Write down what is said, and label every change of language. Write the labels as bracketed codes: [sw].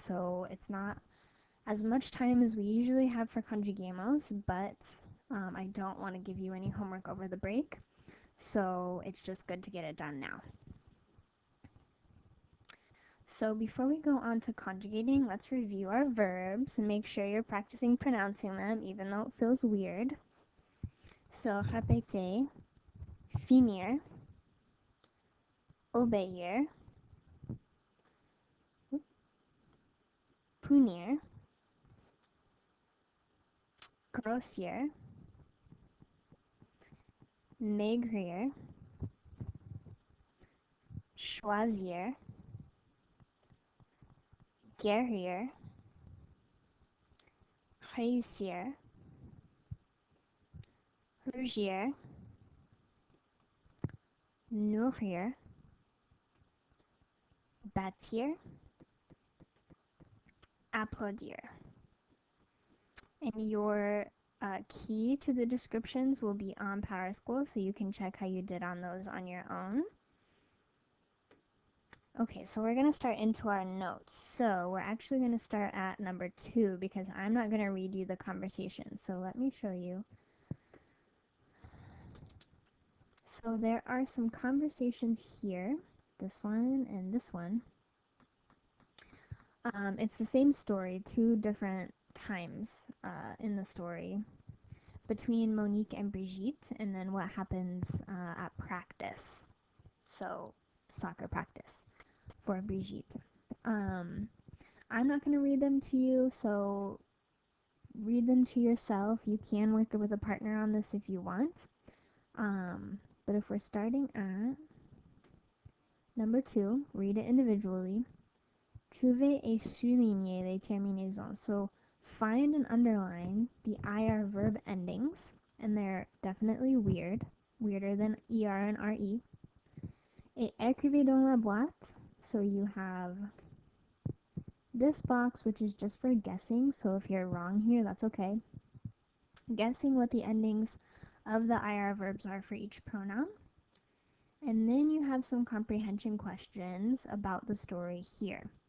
[en] So it's not as much time as we usually have for conjugamos, but I don't want to give you any homework over the break, so it's just good to get it done now. So before we go on to conjugating, let's review our verbs and make sure you're practicing pronouncing them, even though it feels weird. [fr] So répéter, finir, obéir, punir, grossir, maigrir, choisir, guérir, réussir, rougir, nourrir, bâtir, applaudir. [en] And your key to the descriptions will be on PowerSchool, so you can check how you did on those on your own. Okay, so we're going to start into our notes. So we're actually going to start at number 2 because I'm not going to read you the conversation. So let me show you. So there are some conversations here, this one and this one. It's the same story, 2 different times in the story between Monique and Brigitte, and then what happens at practice. So soccer practice for Brigitte. I'm not going to read them to you, so read them to yourself. You can work with a partner on this if you want. But if we're starting at number 2, read it individually. [fr] Trouver et souligner les terminaisons. [en] So find and underline the IR verb endings, and they're definitely weirder than ER and RE. [fr] Et écrivez dans la boîte. [en] So you have this box, which is just for guessing. So if you're wrong here, that's okay. Guessing what the endings of the IR verbs are for each pronoun. And then you have some comprehension questions about the story here.